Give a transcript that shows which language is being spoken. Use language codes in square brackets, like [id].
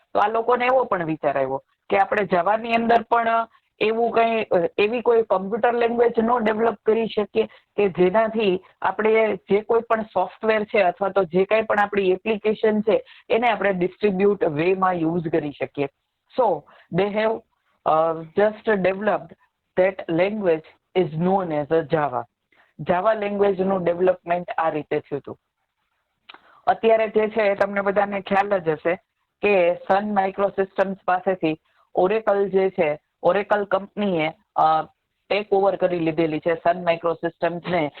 [gu] તો આ લોકોને એવો પણ વિચાર આવ્યો કે આપણે જાવાની અંદર પણ એવી કોઈ કમ્પ્યુટર લેંગ્વેજ નો ડેવલપ કરી શકીએ કે જેનાથી આપણે જે કોઈ પણ સોફ્ટવેર છે અથવા તો જે કંઈ પણ આપણી એપ્લિકેશન છે એને આપણે ડિસ્ટ્રીબ્યુટ વેમાં યુઝ કરી શકીએ. [en] So they have just developed that language is known as a Java. [gu] Java language નું ડેવલપમેન્ટ આ રીતે થયું હતું. અત્યારે જે છે તમને બધાને ખ્યાલ જ હશે કે સન માઇક્રોસિસ્ટમ્સ પાસેથી ઓરેકલ જે છે, ઓરેકલ કંપનીએ ટેક ઓવર કરી લીધેલી છે સન માઇક્રોસિસ્ટમ્સ ને.